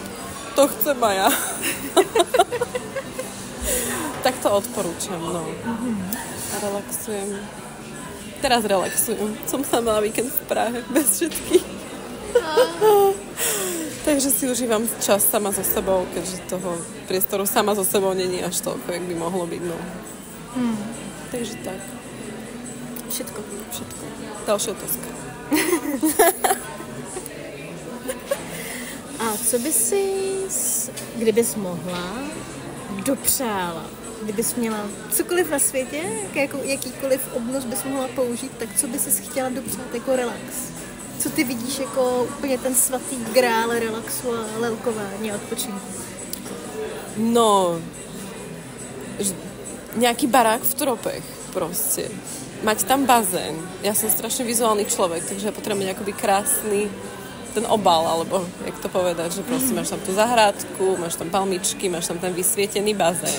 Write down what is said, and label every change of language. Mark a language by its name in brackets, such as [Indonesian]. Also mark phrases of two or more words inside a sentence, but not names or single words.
[Slovak] To chcem aj ja. Tak to odporúčam, no. A relaxujem. Teraz relaxujem. Som sama na víkend v Prahe, bez všetkých. Takže si užívam čas sama so sebou, keďže toho priestoru sama so sebou není až toľko, jak by mohlo byť, no. Takže tak. Všetko. [Czech] Další otázka. A co by si, kdybys mohla, dopřála? Kdybys měla cokoliv na světě, jakýkoliv obnos bys mohla použít, tak co bys si chtěla dopřát jako relax? Co ty vidíš jako úplně ten svatý grál relaxu a lelkování a odpočinku? [Slovak] No, nejaký barák v tropech proste. Mať tam bazén. Ja som strašne vizuálny človek, takže ja potrebujem akoby krásny ten obal, alebo jak to povedať, že proste máš tam tú zahrádku, máš tam palmičky, máš tam ten vysvietený bazén.